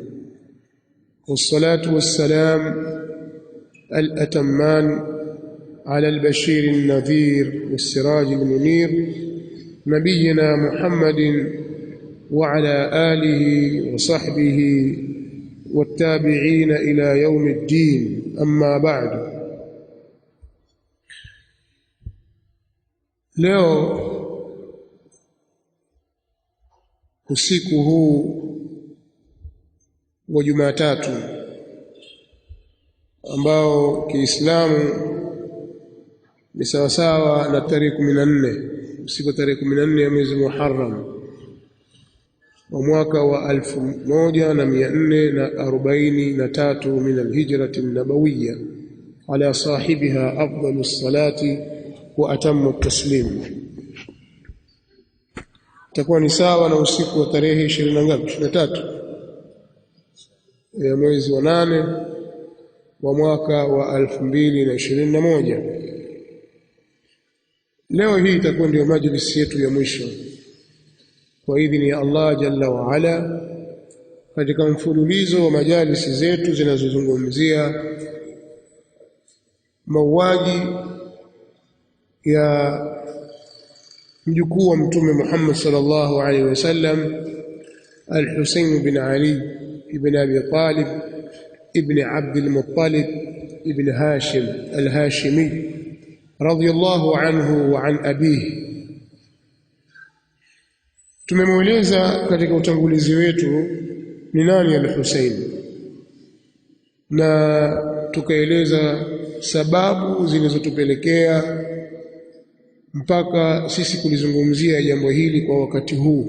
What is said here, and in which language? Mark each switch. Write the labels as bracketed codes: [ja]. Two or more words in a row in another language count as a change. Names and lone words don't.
[ar] والصلاة والسلام الأتمان على البشير النذير والسراج المنير نبينا محمد وعلى آله وصحبه والتابعين إلى يوم الدين. أما بعد. [sw] leo usiku huu wa Jumatatu ambao Kiislamu ni sawasawa na tarehe 14, usiku tarehe 14 ya mwezi Muharram wa mwaka wa [ar] 1443 من الهجرة النبوية على صاحبها أفضل الصلاة و أتم التسليم. [sw] Itakuwa ni sawa na usiku wa tarehe 23 ya mwezi wa 8 wa mwaka wa 2021. Leo hii itakuwa ndio majlisi yetu ya mwisho kwa idhini ya Allah [ar] جل وعلا, [sw] katika mfululizo wa majalisi zetu zinazozungumzia mauaji ya mjukuu wa Mtume Muhammad [ar] صلى الله عليه وسلم, [sw] Al-Husayn bin Ali ibn Abi Talib ibn Abd al-Muttalib ibn Hashim al-Hashimi [ar] رضي الله عنه وعن أبيه. [sw] Tumemueleza katika utangulizi wetu ni nani Al-Husayn, na tukaeleza sababu zilizotupelekea mpaka sisi kulizungumzia jambo hili kwa wakati huu.